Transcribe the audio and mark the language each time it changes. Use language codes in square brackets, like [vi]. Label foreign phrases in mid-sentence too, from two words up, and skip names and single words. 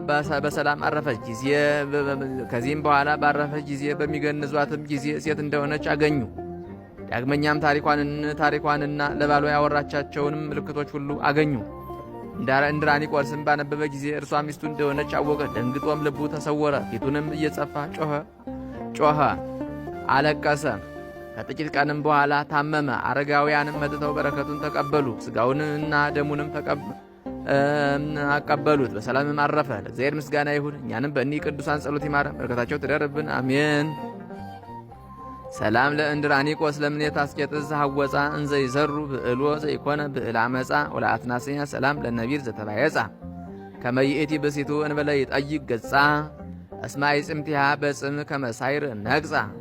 [am] ባረፈች ጊዜ በሚገንዟትም ጊዜ ሴት እንደሆነች አገኙ። ዳግመኛም ታሪኳንና ለባሏ ያወራቻቸውንም ምልክቶች ሁሉ አገኙ። እንድራኒቆስም ባነበበ ጊዜ እርሷ ሚስቱ እንደሆነች አወቀ። ደንግጦም ልቡ ተሰወረ። ፊቱንም እየጸፋ ጮኸ፣ አለቀሰ። ከጥቂት ቀንም በኋላ ታመመ። አረጋውያንም መጥተው በረከቱን ተቀበሉ። ሥጋውንና ደሙንም አቀበሉት። በሰላምም አረፈ። ለእግዚአብሔር ምስጋና ይሁን። እኛንም በእኒህ ቅዱሳን ጸሎት ይማረን፣ በረከታቸው ትደርብን፣ አሜን። [gez] ሰላም ለእንድራኒቆስ ለምኔት አስቄጥስ ዘሐወፃ እንዘ ይዘሩ ብዕልዎ ዘይኮነ ብዕል አመፃ ወለአትናስያ ሰላም ለነቢር ዘተባየፃ ከመይእቲ ብእሲቱ እንበለ ይጠይቅ ገጻ እስማይ ጽምቲሃ በጽም ከመሳይር ነግፃ።